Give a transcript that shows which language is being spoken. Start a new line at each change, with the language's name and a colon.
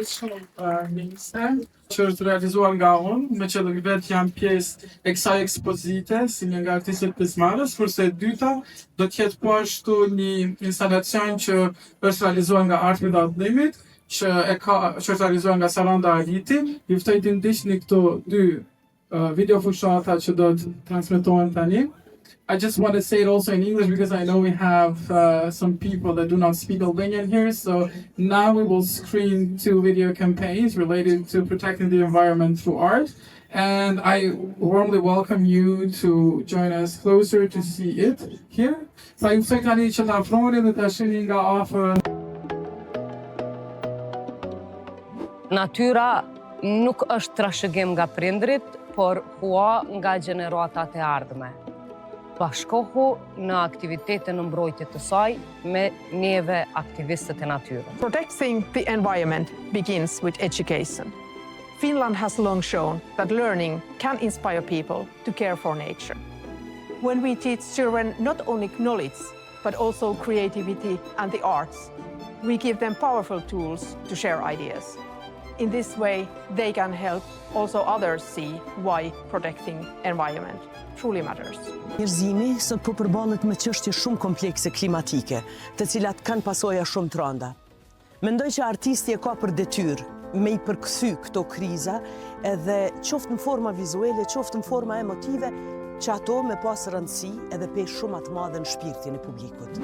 Albanian: Minister, që është realizuar nga unë, me që vetë jam pjesë e kësaj ekspozite, si një nga artistët pjesëmarrës, kurse e dyta do të jetë po ashtu një instalacion që është realizuar nga Art Without Limit, që është realizuar nga Saranda Aliti. Ju ftoj të ndiqni këto dy video fushata që do të transmetohen tani.
English: I just want to say it also in English because I know we have some people that do not speak Albanian here. So now we will screen 2 video campaigns related to protecting the environment through art. And I warmly welcome you to join us closer to see it here.
Albanian: Sa ju ftoj tani që ta afroni dhe ta shihni nga afër. Natyra nuk është trashëgim nga prindrit, por hua nga gjeneratat e ardhme. Bashkohu në aktivitete në mbrojtje të saj me neve aktivistët e natyrës.
English: Protecting the environment begins with education. Finland has long shown that learning can inspire people to care for nature. When we teach children not only knowledge, but also creativity and the arts, we give them powerful tools to share ideas. In this way, they can help also others see why protecting environment truly matters.
Albanian: Njerëzimi sot po përballet me çështje shumë komplekse klimatike, të cilat kanë pasoja shumë të rënda. Mendoj që artisti e ka për detyrë me I përkthy këto kriza, edhe qoftë në forma vizuale, qoftë në forma emotive, që ato me pas rëndësi edhe pesh shumë atë madhe në shpirtin e publikut.